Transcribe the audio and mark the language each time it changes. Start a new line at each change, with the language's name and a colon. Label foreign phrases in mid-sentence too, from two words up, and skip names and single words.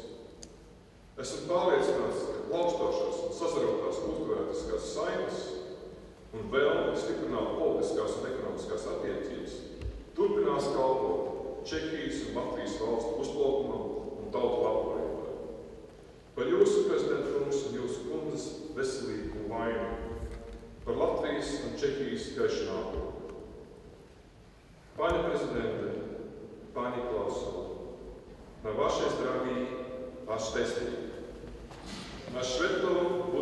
Latvian: Esmu pārliecināts, ka plaukstošās un sazarotās kultūrētiskās saimes un vēlme stiprināt politiskās un ekonomiskās attiecības turpinās kalpot Čehijas un Latvijas valstu uzplaukumam un tautu labklājībai. Par jūsu prezidenta kungs un jūsu kundzes veselību un laimi, par Latvijas Latvijas un Čehijas gaišanāko.
Polish: Panie prezydenty, Pani Klauso, na Wasze zdrowie, Wasz testament. Na świętą